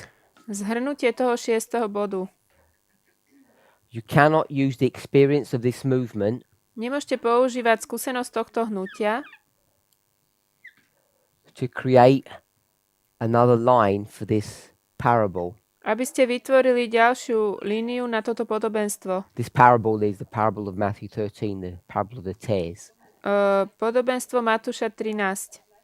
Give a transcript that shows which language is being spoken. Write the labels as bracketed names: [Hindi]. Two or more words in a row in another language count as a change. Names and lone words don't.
[Slovak] Zhrnutie toho 6. bodu. [English] You cannot use the experience of this movement [Slovak] Nemôžete používať skúsenosť tohto hnutia, [English] to create another line for this parable. [Slovak] aby ste vytvorili ďalšiu líniu na toto podobenstvo. [English] This parable is the parable of Matthew 13, the parable of the tares. [Slovak] Podobenstvo Matúša 13.